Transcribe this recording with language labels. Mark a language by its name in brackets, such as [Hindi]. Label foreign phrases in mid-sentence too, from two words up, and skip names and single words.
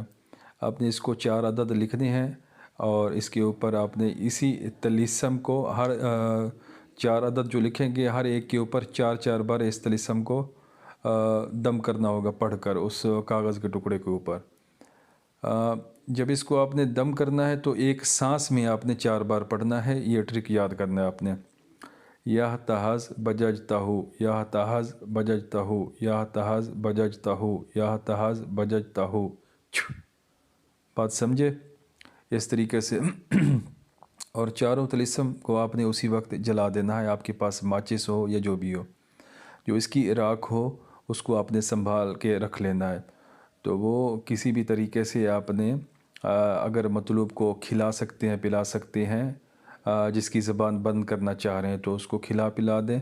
[Urdu] آپ نے اس کو 4 عدد لکھنے ہیں اور اس کے اوپر آپ نے اسی طلسم کو ہر 4 عدد جو لکھیں گے، ہر ایک کے اوپر 4 بار اس طلسم کو دم کرنا ہوگا پڑھ کر اس کاغذ کے ٹکڑے کے اوپر۔ جب اس کو آپ نے دم کرنا ہے تو ایک سانس میں آپ نے 4 بار پڑھنا ہے، یہ ٹرک یاد کرنا ہے آپ نے۔ یا تحز بجج تاہو، یا تحز بجج تاہو، یا تحز بجج تاہو، یا تحز بجج تاہو۔ بات سمجھے؟ اس طریقے سے اور چاروں طلسم کو آپ نے اسی وقت جلا دینا ہے۔ آپ کے پاس ماچس ہو یا جو بھی ہو، جو اس کی راکھ ہو، اس کو آپ نے سنبھال کے رکھ لینا ہے۔ تو وہ کسی بھی طریقے سے آپ نے اگر مطلوب کو کھلا سکتے ہیں، پلا سکتے ہیں، جس کی زبان بند کرنا چاہ رہے ہیں تو اس کو کھلا پلا دیں۔